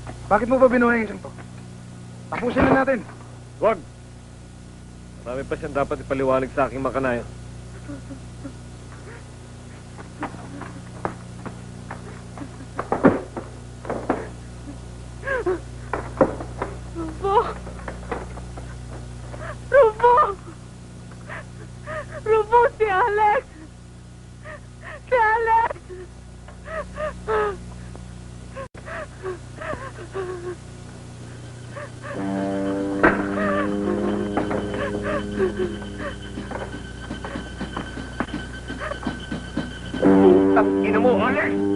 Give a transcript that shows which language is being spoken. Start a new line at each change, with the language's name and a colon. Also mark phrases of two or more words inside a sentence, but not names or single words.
Filipino: Bakit mo ba binuhay yung isang to? Tapusin na natin. Huwag! Marami pa siyang dapat ipaliwanag sa aking makanayo. Rufo! Rufo! Rufo, si Alex! Si Alex! Tangina mo, Alex!